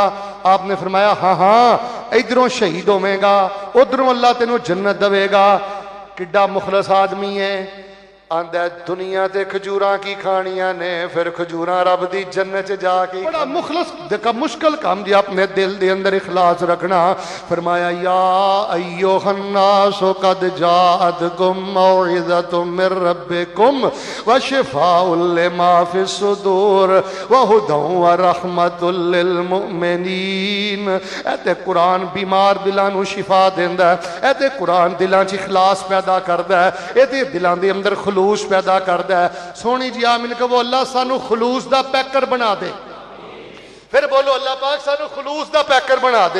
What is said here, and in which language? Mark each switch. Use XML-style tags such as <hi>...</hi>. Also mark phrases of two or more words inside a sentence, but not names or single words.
<pa>آپنے فرمایا ہاں ہاں، اِدھروں شہید ہووے گا اُدھروں اللہ تینوں جنت دیوے گا. کڈا مخلص آدمی ہے، آندا دنیا تے کھجوراں کی کھانیاں نے، فیر کھجوراں رب دی جنت جاکے.</pa> <ur>بڑا مخلص کا مشکل کام جی اپنے دل دے اندر اخلاص رکھنا.</ur> <ar>فرمایا يا أيها الناس قد جاءتكم موعظة من ربكم و شفاء لما في الصدور و هدى و رحمة للمؤمنين.</ar> <pa>ایتے قرآن بیمار دلاں نوں شفا دیندا ہے، ایتے قرآن دلاں چ اخلاص پیدا کردا ہے، ایتے دلاں دے اندر خلوص پیدا کرتا ہے. سونی جی آمین کہو اللہ سانوں خلوص دا پیکر بنا دے. فیر بولو اللہ پاک سانوں خلوص دا پیکر بنا دے.</pa>